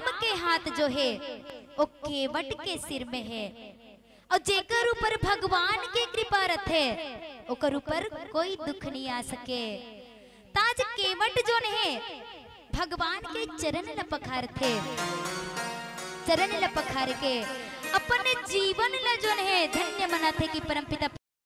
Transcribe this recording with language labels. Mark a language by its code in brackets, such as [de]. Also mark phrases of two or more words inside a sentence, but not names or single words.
[hne] के हाथ जो है वो केवट के सिर में है और जेकर ऊपर भगवान की कृपा रथे ओकर ऊपर कोई दुख नहीं आ सके। ताज केवट जो है भगवान के चरण ल पखार थे, चरण ल पखार के अपने जीवन ल जो है धन्य मनाथे कि परम पिता